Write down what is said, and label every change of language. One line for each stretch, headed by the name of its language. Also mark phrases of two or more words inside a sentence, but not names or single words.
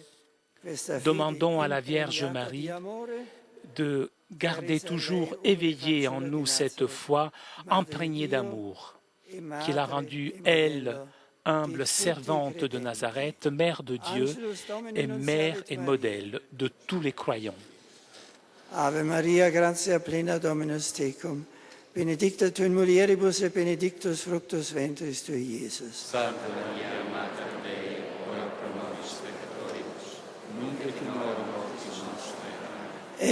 French: Demandons à la Vierge Marie de garder toujours éveillée en nous cette foi imprégnée d'amour, qui l'a rendue, elle, humble servante de Nazareth, mère de Dieu et mère et modèle de tous les croyants.
Latin: Ave Maria, gratia plena Dominus tecum, benedicta tu in mulieribus et benedictus fructus ventris tui, Iesus. Santa Maria, Mater Dei, ora pro nobis peccatoribus, nunc et in hora mortis nostrae.